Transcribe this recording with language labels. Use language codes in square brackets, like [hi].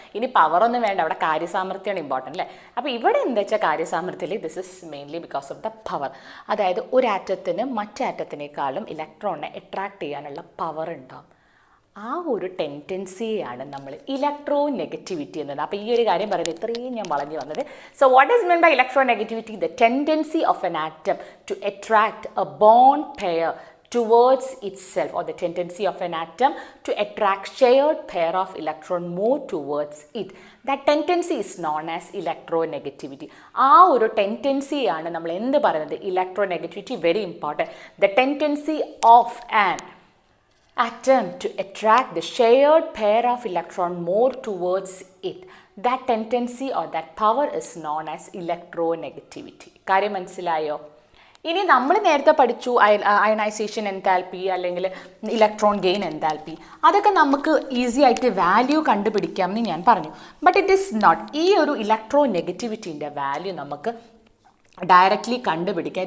[ml] ഇനി പവറൊന്നും വേണ്ട, അവിടെ കാര്യസാമർത്ഥ്യമാണ് ഇമ്പോർട്ടൻ്റ് അല്ലേ. അപ്പോൾ ഇവിടെ എന്താ വെച്ചാൽ കാര്യസാമർത്ഥ്യത്തിൽ [en] This is mainly because of the power. [ml] അതായത് ഒരു ആറ്റത്തിന് മറ്റാറ്റത്തിനേക്കാളും ഇലക്ട്രോണിനെ അട്രാക്ട് ചെയ്യാനുള്ള പവർ ഉണ്ടാവും. ആ ഒരു ടെൻഡൻസിയാണ് നമ്മൾ ഇലക്ട്രോ നെഗറ്റിവിറ്റി എന്നത്. അപ്പോൾ ഈ ഒരു കാര്യം പറയുന്നത് ഇത്രയും ഞാൻ വളഞ്ഞു വന്നത്. [en] So what is mean by electronegativity? The tendency of an atom to attract a bond pair towards itself, or the tendency of an atom to attract shared pair of electron more towards it. That tendency is known as electronegativity. [ml] ആ ഒരു ടെൻഡൻസിയാണ് നമ്മൾ എന്ത് പറയുന്നത്, electronegativity. [en] Very important. The tendency of an atom to attract the shared pair of electron more towards it. That tendency or that power is known as electronegativity. [ml] കാര്യം മനസ്സിലായോ? ഇനി നമ്മൾ നേരത്തെ പഠിച്ചു അയണൈസേഷൻ എൻതാൽപ്പി അല്ലെങ്കിൽ ഇലക്ട്രോൺ ഗെയിൻ എൻതാൽപ്പി. അതൊക്കെ നമുക്ക് easy ആയിട്ട് വാല്യൂ കണ്ടുപിടിക്കാം എന്ന് ഞാൻ പറഞ്ഞു. [en] But it is not. [ml] ഈ ഒരു ഇലക്ട്രോ നെഗറ്റിവിറ്റീൻ്റെ വാല്യൂ നമുക്ക് ഡയറക്റ്റ്ലി കണ്ടുപിടിക്കാം.